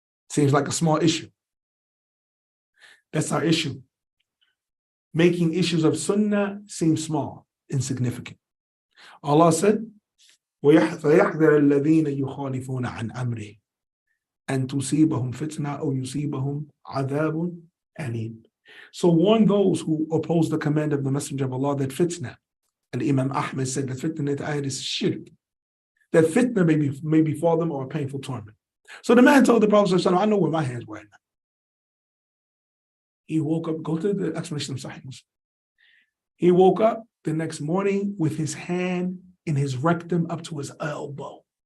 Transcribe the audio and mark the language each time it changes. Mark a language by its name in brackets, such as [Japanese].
[English] Seems like a small issue. That's our issue. Making issues of sunnah seem small, insignificant. Allah said, [Arabic] وَيَحْذَرَ الَّذِينَ يُخَالِفُونَ عَنْ أَمْرِهِ أَن تُصِيبَهُمْ فِتْنَةٌ أَوْ يُصِيبَهُمْ عَذَابٌ أَلِيمٌ. [English] So warn those who oppose the command of the Messenger of Allah that fitna, and Imam Ahmed said that fitna ayat is shirk, that fitna may befall them or a painful torment. So the man told the Prophet, I know where my hands were at night. He woke up, go to the explanation of Sahih Muslim. He woke up the next morning with his hand in his rectum up to his elbow.